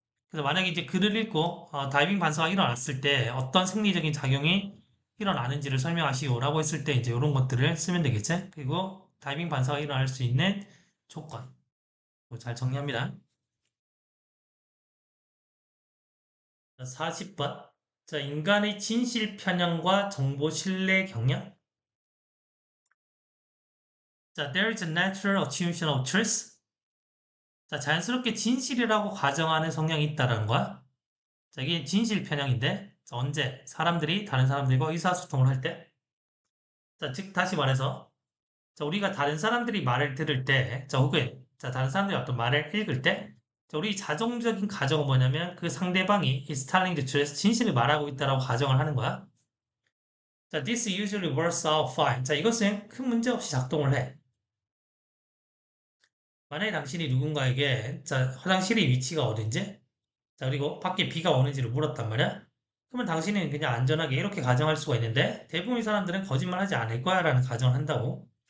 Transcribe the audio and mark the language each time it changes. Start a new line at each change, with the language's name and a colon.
Korean: 그래서 만약에 이제 글을 읽고 다이빙 반사가 일어났을 때 어떤 생리적인 작용이 일어나는지를 설명하시오라고 했을 때 이제 이런 것들을 쓰면 되겠지? 그리고 다이빙 반사가 일어날 수 있는 조건. 이거 잘 정리합니다. 40번. 자, 인간의 진실 편향과 정보 신뢰 경향.
English: 자, there is a natural assumption of truth.
Korean: 자, 자연스럽게 진실이라고 가정하는 성향이 있다는 거야. 자, 이게 진실 편향인데, 자, 언제? 사람들이 다른 사람들과 의사소통을 할 때. 자, 즉, 다시 말해서, 자, 우리가 다른 사람들이 말을 들을 때, 자, 혹은, 자, 다른 사람들이 어떤 말을 읽을 때, 자, 우리 자동적인 가정은 뭐냐면, 그 상대방이
English: is telling the truth,
Korean: 진실을 말하고 있다라고 가정을 하는 거야.
English: 자, this usually works out fine.
Korean: 자, 이것은 큰 문제 없이 작동을 해. 만약에 당신이 누군가에게, 자, 화장실의 위치가 어딘지, 자, 그리고 밖에 비가 오는지를 물었단 말이야. 그러면 당신은 그냥 안전하게 이렇게 가정할 수가 있는데, 대부분의 사람들은 거짓말 하지 않을 거야 라는 가정을 한다고.